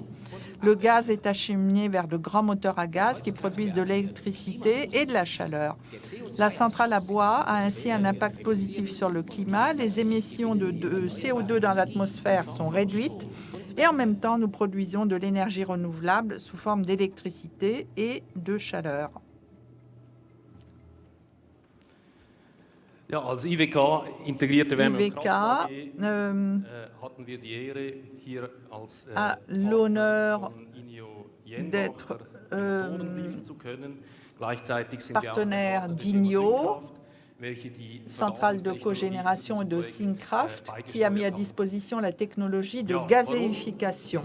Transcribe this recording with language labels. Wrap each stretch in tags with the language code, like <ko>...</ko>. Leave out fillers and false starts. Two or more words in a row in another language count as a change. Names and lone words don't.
<fr>Le gaz est acheminé vers de grands moteurs à gaz qui produisent de l'électricité et de la chaleur. La centrale à bois a ainsi un impact positif sur le climat. Les émissions de CO2 dans l'atmosphère sont réduites et en même temps, nous produisons de l'énergie renouvelable sous forme d'électricité et de chaleur.</fr> <de>Ja, als IWK integrierte Wärme- und Kraft hatten wir die Ehre, hier als</de> <fr>a l'honneur d'être partenaire d'INEO, centrale de cogénération et de Syncraft, qui a mis à disposition la technologie de gazéification.</fr>